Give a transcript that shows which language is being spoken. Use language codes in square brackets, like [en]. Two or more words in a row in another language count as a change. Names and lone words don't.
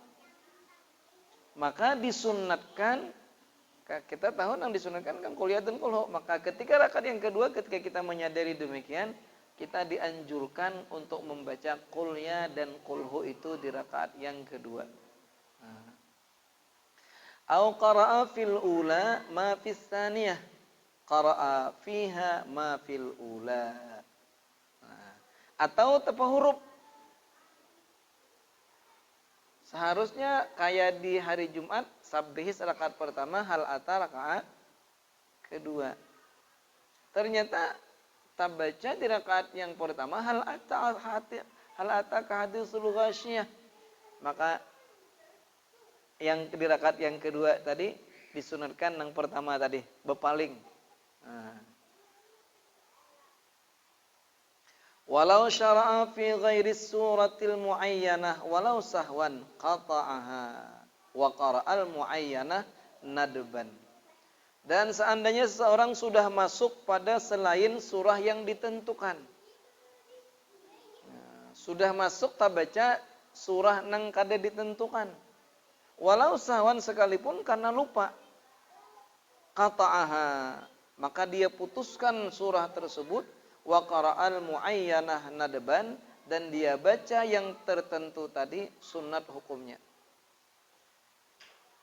[id] Maka disunatkan, kita tahu yang disunatkan kan [ar] قل يا [id] dan [ar] قل هو. [id] Maka ketika rakaat yang kedua, ketika kita menyadari demikian, kita dianjurkan untuk membaca [ar] قل يا [id] dan [ar] قل هو [id] itu di rakaat yang kedua. [ar] أو قرأ في الأولى ما في الثانية. قرأ فيها ما في الأولى. [id] Atau tepa huruf. Seharusnya kayak di hari Jumat, sabbihis rakaat pertama, [ar] هل أتى [id] rakaat kedua. Ternyata tak baca di rakaat yang pertama [ar] هل أتاك حديث الغاشية. [id] Maka yang di rakaat yang kedua tadi disunatkan yang pertama tadi bepaling. [ar] ولو شرع في غير السورة المعينة ولو سهوا قطعها وقرأ المعينة ندبا. [id] Dan seandainya seseorang sudah masuk pada selain surah yang ditentukan, sudah masuk tak baca surah [bjn] nang kada [id] ditentukan, [ar] ولو سهوا [id] sekalipun karena lupa, qata'aha, maka dia putuskan surah tersebut, [ar] وقرأ المعينة ندبا, [id] dan dia baca yang tertentu tadi sunat hukumnya.